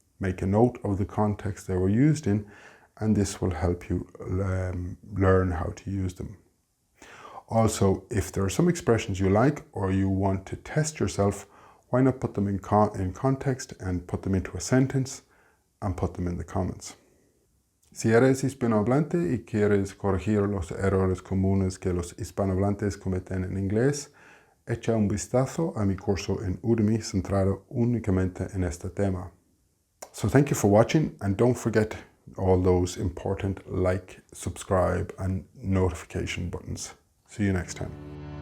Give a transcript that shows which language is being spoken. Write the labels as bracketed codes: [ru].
[en] Make a note of the context they were used in, and this will help you learn how to use them. Also, if there are some expressions you like or you want to test yourself, why not put them in context and put them into a sentence and put them in the comments. [es] Si eres hispanohablante y quieres corregir los errores comunes que los hispanohablantes cometen en inglés, echa un vistazo a mi curso en Udemy centrado únicamente en este tema. [en] So thank you for watching, and don't forget all those important like, subscribe and notification buttons. See you next time.